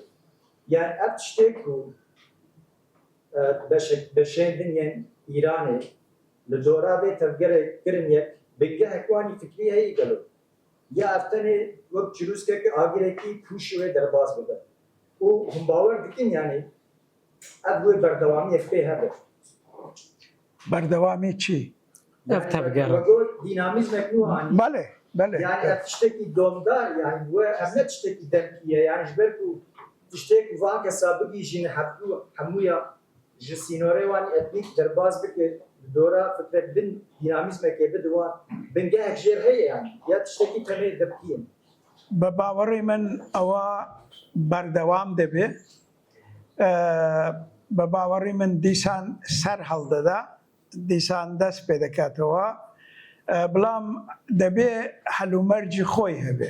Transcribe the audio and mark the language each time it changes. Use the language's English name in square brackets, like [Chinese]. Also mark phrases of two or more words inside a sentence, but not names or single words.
[Kurdish] Yani ev tiştê ku beşêndin yên Îranê li dora vê tevgerê kirin yek bingehek wanî fikrî heyî gelo. Ya ev tenê wek çirûskeke agirêkî pûşê wê derbas bibe. û hûn bawer dikin yani ev wê berdewamiyek pê hebe. [Central Kurdish] بەردەوامی چی؟ [Kurdish] Ev tevger. Dinamizmek nû anî. [Central Kurdish] بەڵێ بەڵێ [Kurdish] Yani ev tiştekî domdar yani we ev ne tiştekî demkiye yani ji ber ku tiştek van kesa bigîjîn hemûya ji sînorê wanî etnîk derbas bike dora fikret bin dinamîzmekê bide wan bingehek jêr heye yani ya tiştekî tenê demkiye. [Central Kurdish] بە باوەڕی من ئەوە بەردەوام دەبێ. بە باوەڕی من دیسان سەر هەڵدەدا، دیسان دەست پێ دەکاتەوە، بەڵام دەبێ هەلومەرجی خۆی هەبێ.